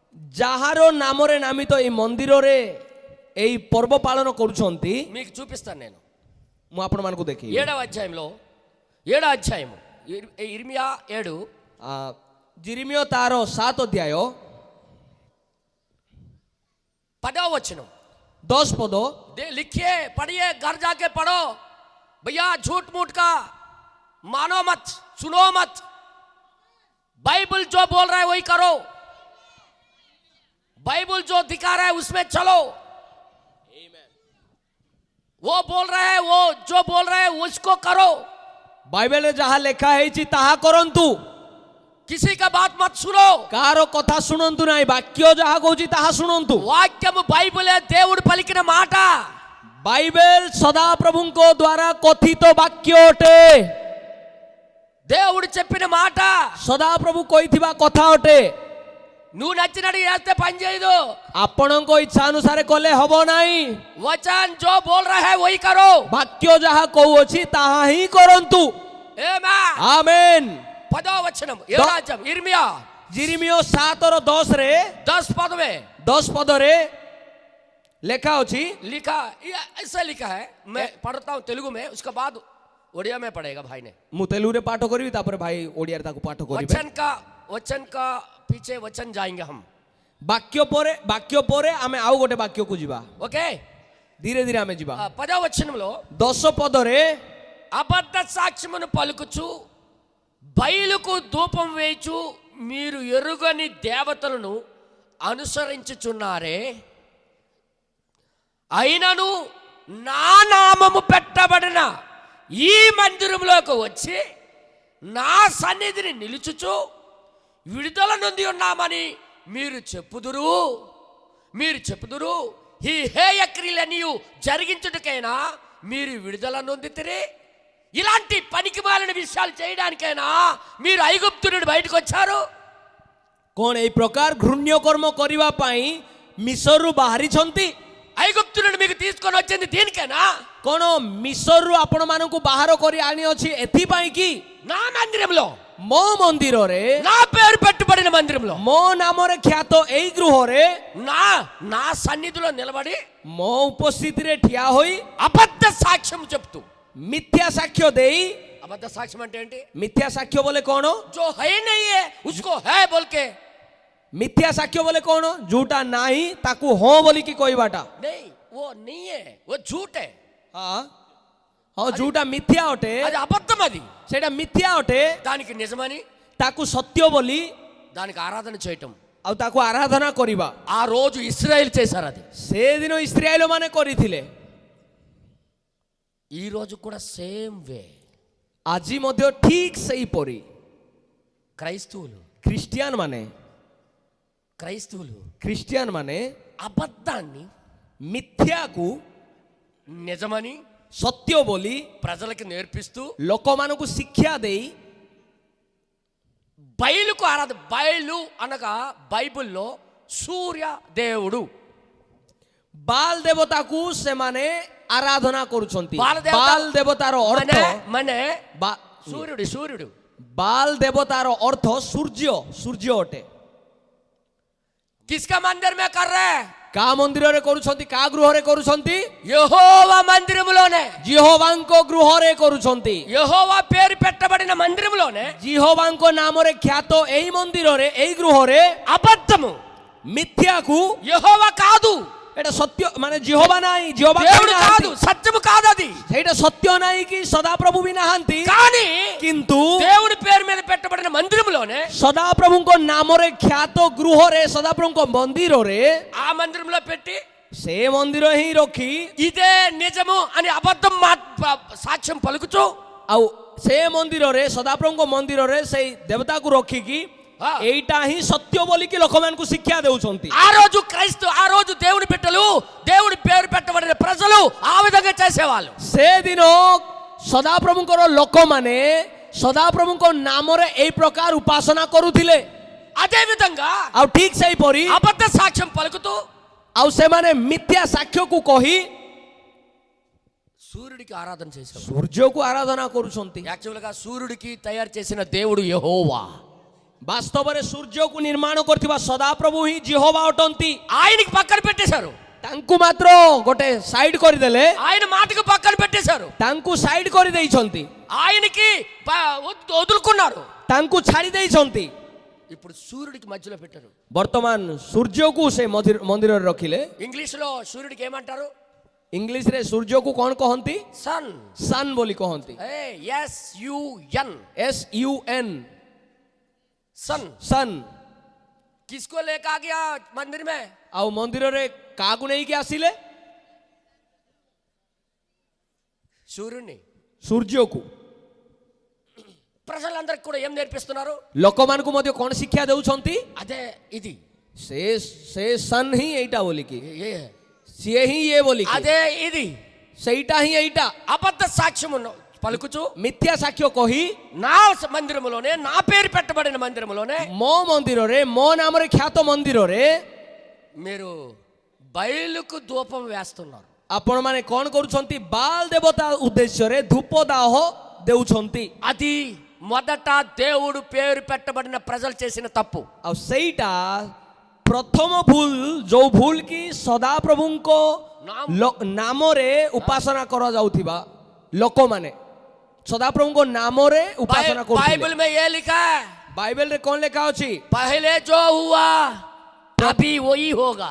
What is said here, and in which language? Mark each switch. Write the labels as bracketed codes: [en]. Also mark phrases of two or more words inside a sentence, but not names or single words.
[or] ଯାହାର ନାମରେ ନାମିତ ଏଇ ମନ୍ଦିରରେ এই পর্ব পালন করুଛନ୍ତି [te] మీకు చూపిస్తాను నేను. [or] ମୁଁ ଆପଣମାନଙ୍କୁ ଦେଖି [te] 7వ అధ్యాయంలో 7వ అధ్యాయము ఇర్మియా 7 [or] ଜିରିମିୟ ତାର 7 ଅଧ୍ୟାୟ [te] 10వ వచనం [or] 10 ପଦ [hi] लिखिए, पढ़िए, घर जाके पढ़ो भैया. झूठ मूठ का मानो मत, सुनो मत. बाइबल जो बोल रहा है वही करो. बाइबल जो दिखा रहा है उसमें चलो. वो बोल रहा है, वो जो बोल रहा है उसको करो. [or] ବାଇବେଲ ରେ ଯାହା ଲେଖା ହେଇଛି ତାହା କରନ୍ତୁ, [hi] किसी का बात मत सुनो. [or] କାହାର କଥା ଶୁଣନ୍ତୁ ନାହିଁ, ବାକ୍ୟ ଯାହା କହୁଛି ତାହା ଶୁଣନ୍ତୁ. [te] వాక్యము బైబిలే దేవుడు పలికిన మాట. [or] ବାଇବେଲ ସଦାପ୍ରଭୁଙ୍କ ଦ୍ୱାରା କଥିତ ବାକ୍ୟ ଅଟେ, [te] దేవుడు చెప్పిన మాట. [or] ସଦାପ୍ରଭୁ କହିଥିବା କଥା ଅଟେ. [te] నువ్వు నచ్చినట్టు చేస్తే పని చేయదు. [or] ଆପଣଙ୍କ ଇଚ୍ଛା ଅନୁସାରେ କଲେ ହବ ନାହିଁ. [hi] वचन जो बोल रहा है वही करो. [or] ବାକ୍ୟ ଯାହା କହୁଅଛି ତାହା ହିଁ କରନ୍ତୁ. [hi] आमेन. [or] ଆମେନ୍. [te] 10వ వచనం 7వ అధ్యాయం ఇర్మియా [or] ଜିରିମିୟ 7:10 ରେ [hi] 10 पद में [or] 10 ପଦରେ ଲେଖା ଅଛି. [hi] लिखा, ऐसा लिखा है. मैं पढ़ता हूँ तेलुगु में, उसके बाद उड़िया में पढ़ेगा भाई ने. [or] ମୁଁ ତେଲୁଗୁରେ ପାଠ କରିବି, ତାପରେ ଭାଇ ଓଡ଼ିଆରେ ତାକୁ ପାଠ କରିବେ. [hi] वचन का पीछे वचन जाएंगे हम. [or] ବାକ୍ୟ ପରେ ଆମେ ଆଉ ଗୋଟେ ବାକ୍ୟକୁ ଯିବା. [hi] ओके. [or] ଧୀରେ ଧୀରେ ଆମେ ଯିବା. [te] 10వ వచనంలో [or] 10 పଦରେ [te] అబద్ధ సాక్ష్యమును పలుకుచు బయలుకు ధూపం వేయచు మీరు ఎరుగని దేవతలను అనుసరించుచున్నారే, అయినను నా నామము పెట్టబడిన ఈ మందిరంలోకి వచ్చి నా సన్నిధిని నిలుచుచు విడుదల నొంది ఉన్నామని మీరు చెప్పుదురు. ఈ హేయ క్రియలన్నీ జరిగించుటకైనా మీరు విడుదల నొందితిరి. ఇలాంటి పనికిమాలిన విషయాలు చేయడానికైనా మీరు ఐగుప్తు నుండి బయటకు వచ్చారు. [or] କଣ এই ପ୍ରକାର ଘୃଣ୍ୟ କର୍ମ କରିବା ପାଇଁ ମିଶରରୁ ବାହାରିଛନ୍ତି? [te] ఐగుప్తు నుండి మీకు తీసుకొని వచ్చింది దీనికైనా? [or] କଣ ମିଶରରୁ ଆପଣମାନଙ୍କୁ ବାହାର କରି ଆଣିଅଛି ଏଥିପାଇଁ କି? [te] నా మందిరంలో, [or] ମୋ ମନ୍ଦିରରେ, [te] నా పేరు పెట్టుబడిన మందిరంలో, [or] ମୋ ନାମରେ ଖ୍ୟାତ ଏଇ ଗୃହରେ, [te] నా సన్నిధిలో నిలబడి [or] ମୋ ଉପସ୍ଥିତିରେ ଠିଆ ହୋଇ [te] అబద్ధ సాక్ష్యం చెప్తూ. [or] ମିଥ୍ୟା ସାକ୍ଷ୍ୟ ଦେଇ, [te] అబద్ధ సాక్ష్యం అంటే ఏంటి? [or] ମିଥ୍ୟା ସାକ୍ଷ୍ୟ ବୋଲେ କଣ? [hi] जो है नहीं है उसको है बोल के. [or] ମିଥ୍ୟା ସାକ୍ଷ୍ୟ ବୋଲେ କଣ? ଯୋଉଟା ନାହିଁ ତାକୁ ହଁ ବୋଲିକି କହିବାଟା. [hi] नहीं, वो नहीं है, वो झूठ है. [or] ହଁ ଯୋଉଟା ମିଥ୍ୟା ଅଟେ, [te] అది అబద్ధం. అది [or] ସେଇଟା ମିଥ୍ୟା ଅଟେ, [te] దానికి నిజమని [or] ତାକୁ సత్ୟ ବୋଲି [te] దానికి ఆరాధన చేయటం. [or] ଆଉ ତାକୁ ଆରାଧନା କରିବା. [te] ఆ రోజు ఇశ్రాయేల్ చేశారు. అది [or] ସେଦିନ ଇସ୍ରାଏଲ ମାନେ କରିଥିଲେ. [te] ఈ రోజు కూడా [en] same way [or] ଆଜି ମଧ୍ୟ ଠିକ ସେହିପରି [te] క్రైస్తవులు [or] ଖ୍ରୀଷ୍ଟିଆନ ମାନେ [te] అబద్ధాన్ని [or] ମିଥ୍ୟାକୁ [te] నిజమని [or] ସତ୍ୟ ବୋଲି [te] ప్రజలకు నేర్పిస్తూ [or] ଲୋକମାନଙ୍କୁ ଶିକ୍ଷା ଦେଇ [te] బయలుకు బయలు అనగా బైబిల్లో సూర్య దేవుడు. [or] ବାଲ ଦେବତାକୁ ସେମାନେ ଆରାଧନା କରୁଛନ୍ତି. ବାଲ ଦେବତାର ଅର୍ଥ ମାନେ ସୂର୍ଯ୍ୟ. ବାଲ ଦେବତାର ଅର୍ଥ ସୂର୍ଯ୍ୟ ଅଟେ. [hi] किसका मंदिर में कर रहे हैं? [or] କା ମନ୍ଦିରରେ କରୁଛନ୍ତି? କା ଗୃହରେ କରୁଛନ୍ତି? [te] యెహోవా మందిరములోనే. [or] ଜିହୋବାଙ୍କ గృహରେ କରୁଛନ୍ତି. [te] యెహోవా పేరు పెట్టబడిన మందిరములోనే, [or] ଜିହୋବାଙ୍କ ନାମରେ ଖ୍ୟାତ ଏଇ ମନ୍ଦିରରେ, ଏଇ ଗୃହରେ [te] అబద్ధము, [or] ମିଥ୍ୟାକୁ, [te] యెహోవా కాదు, [or] ଏଟା ସତ୍ୟ ମାନେ ଜିହୋବା ନାହିଁ, ଜିହୋବା [te] దేవుడు కాదు, సత్యము కాదు. అది [or] ସେଇଟା ସତ୍ୟ ନାହିଁ କି ସଦାପ୍ରଭୁ ବି ନାହାନ୍ତି. [te] కానీ [or] କିନ୍ତୁ [te] దేవుడి పేరు మీద పెట్టబడిన మందిరములోనే, [or] ସଦାପ୍ରଭୁଙ୍କ ନାମରେ ଖ୍ୟାତ ଗୃହରେ, ସଦାପ୍ରଭୁଙ୍କ ମନ୍ଦିରରେ, [te] ఆ మందిరంలో పెట్టి [or] ସେ ମନ୍ଦିର ହିଁ ରଖି [te] ఇదే నిజము అని అబద్ధం సాక్ష్యం పలుకుచు, [or] ଆଉ ସେ ମନ୍ଦିରରେ, సదాప్రభుଙ୍କ ମନ୍ଦିରରେ ସେଇ ଦେବତାକୁ ରଖିକି ଏଇଟା ହିଁ ସତ୍ୟ ବୋଲିକି ଲୋକମାନଙ୍କୁ ଶିକ୍ଷା ଦେଉଛନ୍ତି. [te] ఆ రోజు దేవుని బిడ్డలు, దేవుడి పేరు పెట్టబడిన ప్రజలు ఆ విధంగా చేసేవాళ్ళు. [or] ସେଦିନ ସଦାପ୍ରଭୁଙ୍କର ଲୋକମାନେ ସଦାପ୍ରଭୁଙ୍କ ନାମରେ ଏଇ ପ୍ରକାର ଉପାସନା କରୁଥିଲେ. [te] అదే విధంగా [or] ଆଉ ଠିକ ସେହିପରି [te] అబద్ధ సాక్ష్యం పలుకుతూ [or] ଆଉ ସେମାନେ ମିଥ୍ୟା ସାକ୍ଷ୍ୟକୁ କହି [te] సూర్యుడికి ఆరాధన చేసేవారు. [or] ସୂର୍ଯ୍ୟକୁ ଆରାଧନା କରୁଛନ୍ତି. [te] యాక్చువల్ గా సూర్యుడికి తయారు చేసిన దేవుడు యెహోవా. [or] ବାସ୍ତବରେ ସୂର୍ଯ୍ୟକୁ ନିର୍ମାଣ କରିଥିବା ସଦାପ୍ରଭୁ ହିଁ ଜିହୋବା ଅଟନ୍ତି. [te] ఆయనకి పక్కన పెట్టేశారు. [or] ତାଙ୍କୁ ମାତ୍ର ଗୋଟେ ସାଇଡ୍ କରିଦେଲେ, [te] ఆయన మాటకు పక్కన పెట్టేశారు, [or] ତାଙ୍କୁ ସାଇଡ୍ କରିଦେଇଛନ୍ତି, [te] ఆయనకి వదులుకున్నారు. [or] ତାଙ୍କୁ ଛାଡ଼ି ଦେଇଛନ୍ତି। [te] ఇప్పుడు సూర్యుడికి మధ్యలో పెట్టారు. [or] ବର୍ତ୍ତମାନ ସୂର୍ଯ୍ୟକୁ ସେ ମନ୍ଦିରରେ ରଖିଲେ। [te] ఇంగ్లీష్లో సూర్యుడికి ఏమంటారు? [or] ଇଂଲିଶରେ ସୂର୍ଯ୍ୟକୁ କ'ଣ କହନ୍ତି? [te] సన్. [or] ସନ୍ ବୋଲି କହନ୍ତି। [en] SUN. SUN, [te] సన్. [or] ସନ୍। [hi] किसको लेकर आ गया मंदिर में? [or] ଆଉ ମନ୍ଦିରରେ କାହାକୁ ନେଇକି ଆସିଲେ? [te] సూర్యుడిని. [or] ସୂର୍ଯ୍ୟକୁ। [te] ప్రజలందరికీ కూడా ఏం నేర్పిస్తున్నారు? [or] ଲୋକମାନଙ୍କୁ ମଧ୍ୟ କ'ଣ ଶିକ୍ଷା ଦେଉଛନ୍ତି? [te] అదే ఇది. [or] ସେ ସନ୍ ହିଁ ଏଇଟା ବୋଲିକି, [te] ఏ- [or] ସିଏ ହିଁ ଇଏ ବୋଲିକି, [te] అదే ఇది. [or] ସେଇଟା ହିଁ ଏଇଟା। [te] అబద్ధ సాక్ష్యము పలుకుచు [or] ମିଥ୍ୟା ସାକ୍ଷ୍ୟ କହି [te] నా మందిరములోనే, నా పేరు పెట్టబడిన మందిరములోనే [or] ମୋ ମନ୍ଦିରରେ, ମୋ ନାମରେ ଖ୍ୟାତ ମନ୍ଦିରରେ [te] మీరు బయలుకు ధూపం వేస్తున్నారు. [or] ଆପଣମାନେ କ'ଣ କରୁଛନ୍ତି? ବାଲ ଦେବତା ଉଦ୍ଦେଶ୍ୟରେ ଧୂପ ଦାହ ଦେଉଛନ୍ତି। [te] అది మొదట దేవుడు పేరు పెట్టబడిన ప్రజలు చేసిన తప్పు. [or] ଆଉ ସେଇଟା ପ୍ରଥମ ଭୁଲ, ଯୋଉ ଭୁଲ କି ସଦାପ୍ରଭୁଙ୍କ ନାମରେ ଉପାସନା କରାଯାଉଥିବା ଲୋକମାନେ ସଦାପ୍ରଭୁଙ୍କ ନାମରେ ଉପାସନା କରୁଥିଲେ। [hi] बाइबल में ये लिखा है, [or] ବାଇବେଲରେ କ'ଣ ଲେଖା ଅଛି? [hi] पहले जो हुआ अभी वही होगा.